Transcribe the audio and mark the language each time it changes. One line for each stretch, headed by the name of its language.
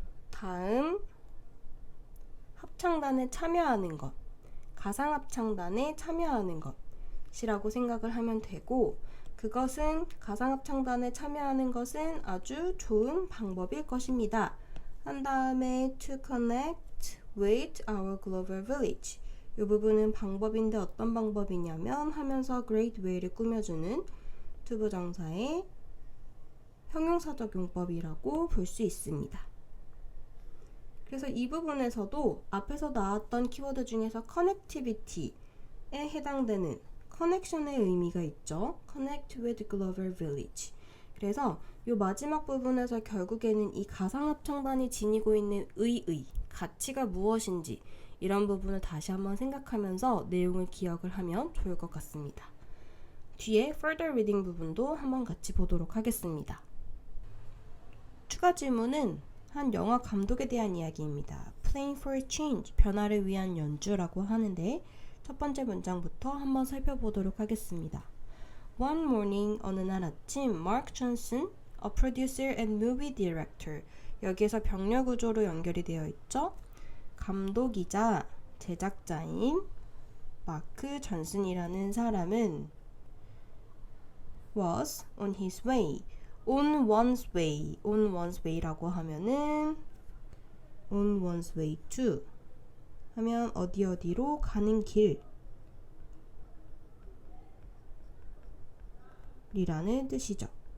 Korean: 다음 합창단에 참여하는 것, 가상합창단에 참여하는 것이라고 생각을 하면 되고, 그것은 가상합창단에 참여하는 것은 아주 좋은 방법일 것입니다. 한 다음에
English: to connect with our Glover Village.
Korean: 이 부분은 방법인데 어떤 방법이냐면 하면서 great way를 꾸며주는 투부정사의 형용사적 용법이라고 볼 수 있습니다. 그래서 이 부분에서도 앞에서 나왔던 키워드 중에서 connectivity에 해당되는 커넥션의 의미가 있죠.
English: connect with Glover Village.
Korean: 그래서 이 마지막 부분에서 결국에는 이 가상합창단이 지니고 있는 가치가 무엇인지 이런 부분을 다시 한번 생각하면서 내용을 기억을 하면 좋을 것 같습니다. 뒤에 further reading 부분도 한번 같이 보도록 하겠습니다. 추가 질문은 한 영화 감독에 대한 이야기입니다.
English: Playing for a change,
Korean: 변화를 위한 연주라고 하는데 첫 번째 문장부터 한번 살펴보도록 하겠습니다.
English: One morning,
Korean: 어느 날 아침,
English: Mark Johnson, a producer and movie director.
Korean: 여기에서 병렬 구조로 연결이 되어 있죠. 감독이자 제작자인 마크 존슨이라는 사람은
English: was on his way.
Korean: on one's way라고 하면은 on one's way to 하면 어디로 가는 길이라는 뜻이죠.